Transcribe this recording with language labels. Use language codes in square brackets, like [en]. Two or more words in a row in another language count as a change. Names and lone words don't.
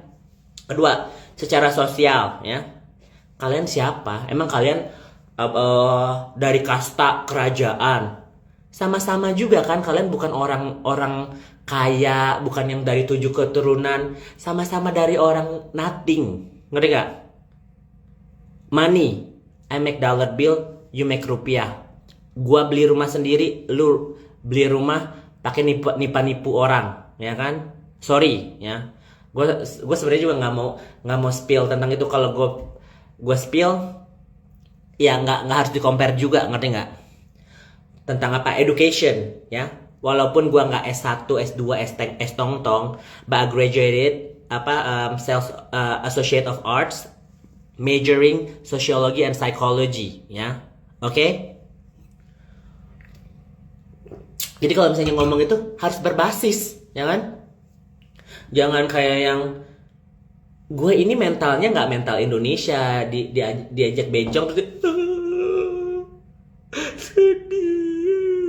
[id] Kedua, secara sosial, ya. Kalian siapa? Emang kalian dari kasta kerajaan? Sama-sama juga kan, kalian bukan orang kaya, bukan yang dari 7 keturunan, sama-sama dari orang nothing. Ngerti gak? [en] Money, I make dollar bill, you make rupiah. [id] Gua beli rumah sendiri, lu beli rumah pakai nipu orang, ya kan? Sorry, ya. Gue sebenarnya juga nggak mau spill tentang itu. Kalau gue spill, ya nggak harus di compare juga, ngerti nggak? Tentang education, ya. Walaupun gue nggak S1, S2, S tong-tong, [en] but I graduated sales associate of arts, majoring sociology and psychology, [id] ya. Oke? Jadi kalau misalnya ngomong itu harus berbasis, ya kan? Jangan kayak yang gue ini mentalnya nggak mental Indonesia, diajak bencong terus sedih.